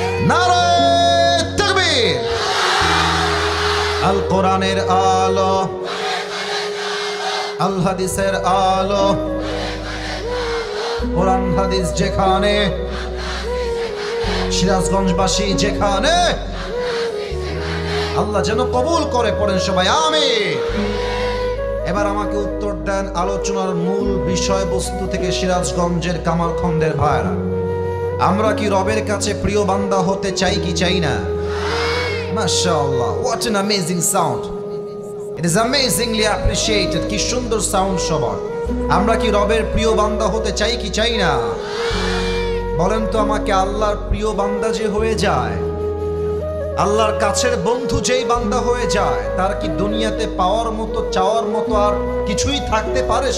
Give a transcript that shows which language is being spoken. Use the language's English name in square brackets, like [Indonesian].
[Bangla] নারে তাকবীর। আল কোরআনের আলো, আল হাদিসের আলো, কোরআন হাদিস যেখানে, সিরাজগঞ্জবাসী যেখানে, আল্লাহ যেন কবুল করে, পড়েন সবাই আমিন। এবার আমাকে উত্তর দেন আলোচনার মূল বিষয়বস্তু থেকে। সিরাজগঞ্জের কামারখন্দের ভাইরা, আমরা কি রবের কাছে প্রিয় বান্দা হতে চাই কি চাই না? [English] মাশাআল্লাহ, what an amazing sound, it is amazingly appreciated। [Bangla] কি সুন্দর সাউন্ড সবার। আমরা কি রবের প্রিয় বান্দা হতে চাই কি চাই না? বলেন তো আমাকে, আল্লাহর প্রিয় বান্দা যে হয়ে যায়, আল্লাহর কাছের বন্ধু যেই বান্দা হয়ে যায়, তার কি দুনিয়াতে পাওয়ার মতো, চাওয়ার মতো আর কিছুই থাকতে পারে?